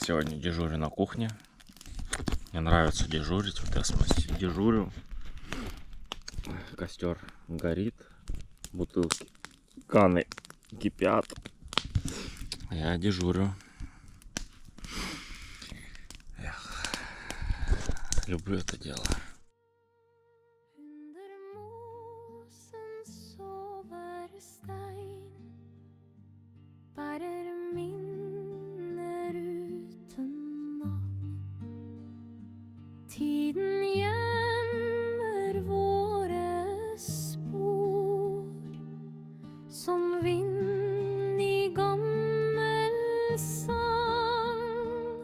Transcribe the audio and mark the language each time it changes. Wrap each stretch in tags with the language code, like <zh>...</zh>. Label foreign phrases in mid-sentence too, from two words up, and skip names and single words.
<ru>Сегодня дежурю на кухне. Мне нравится дежурить в космосе. Дежурю. Костер горит. Бутылки, каны кипят. Я дежурю. Эх, люблю это дело.</ru> <no>Under mosen sover stein, bærer minner uten navn. Tiden gjemmer våre spor, som vind i gammel sang.</no>